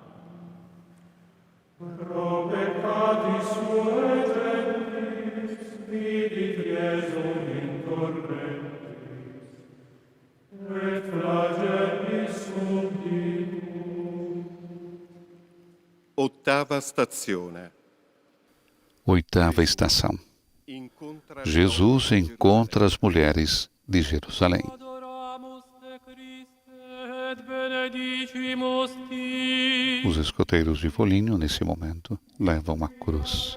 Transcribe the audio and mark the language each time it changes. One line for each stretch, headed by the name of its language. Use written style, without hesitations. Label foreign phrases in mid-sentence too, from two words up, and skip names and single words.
Latin: Pro peccatis suae gentris, vidit Iesum in tormentis, et flagellis subditum.
Italian: Ottava stazione.
Portuguese: Oitava estação. Jesus encontra as mulheres de Jerusalém. Os escoteiros de Foligno, nesse momento, levam a cruz.